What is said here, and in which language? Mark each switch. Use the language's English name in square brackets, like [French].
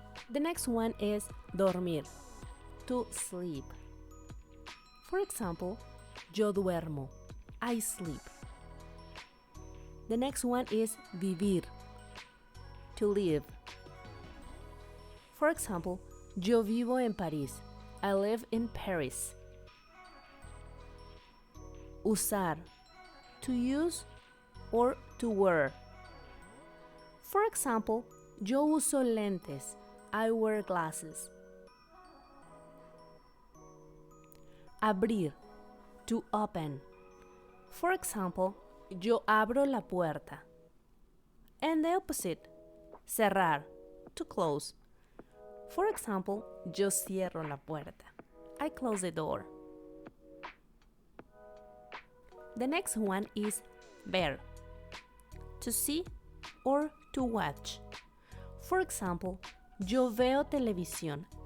[English] The next one is dormir, to sleep. For example, [Spanish] yo duermo. [English] I sleep. The next one is vivir, to live. For example, [Spanish] yo vivo en París. [English] I live in Paris. Usar, to use or to wear. For example, [Spanish] yo uso lentes. [English] I wear glasses. Abrir, to open. For example, [Spanish] yo abro la puerta. [English] And the opposite, cerrar, to close. For example, [Spanish] yo cierro la puerta. [English] I close the door. The next one is ver, to see or to watch. For example, [Spanish] yo veo televisión.